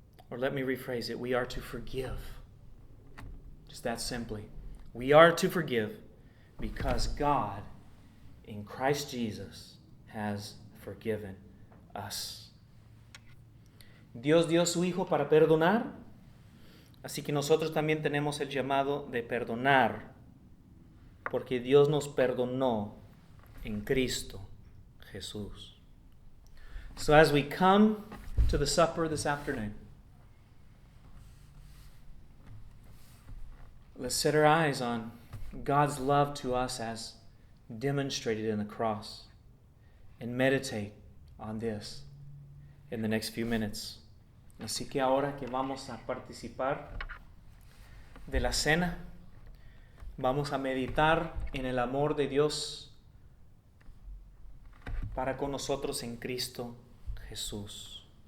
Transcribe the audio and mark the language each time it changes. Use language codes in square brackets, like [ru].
[en] Or let me rephrase it. We are to forgive. Just that simply. We are to forgive because God, in Christ Jesus, has forgiven us. [es] Dios dio a su Hijo para perdonar. Así que nosotros también tenemos el llamado de perdonar. Porque Dios nos perdonó en Cristo Jesús. [en] So as we come to the supper this afternoon, let's set our eyes on God's love to us as demonstrated in the cross and meditate on this in the next few minutes. [es] Así que ahora que vamos a participar de la cena, vamos a meditar en el amor de Dios para con nosotros en Cristo Jesús.